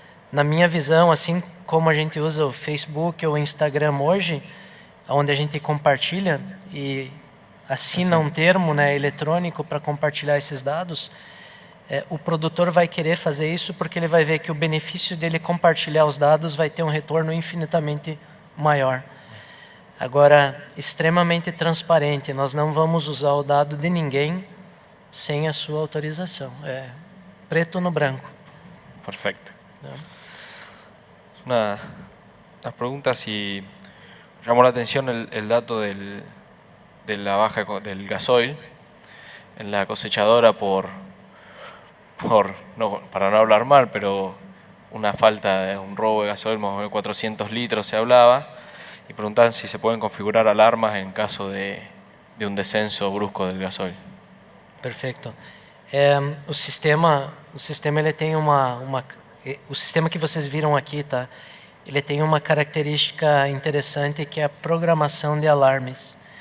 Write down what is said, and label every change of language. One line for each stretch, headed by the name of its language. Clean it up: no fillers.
Portuguese: Na minha visão, assim como a gente usa o Facebook ou o Instagram hoje, onde a gente compartilha e assina um termo eletrônico para compartilhar esses dados, o produtor vai querer fazer isso porque ele vai ver que o benefício dele compartilhar os dados vai ter um retorno infinitamente maior. Agora, extremamente transparente, nós não vamos usar o dado de ninguém sem a sua autorização. É preto no branco.
Spanish: Perfecto. Una pregunta, si llamó la atención el dato de la baja del gasoil en la cosechadora para no hablar mal, pero una falta de un robo de gasoil, más o menos 400 litros se hablaba, y preguntaban si se pueden configurar alarmas en caso de un descenso brusco del gasoil.
Portuguese: Perfeito. O sistema ele tem o sistema que vocês viram aqui, tá? ele tem uma característica interessante que é a programação de alarmes.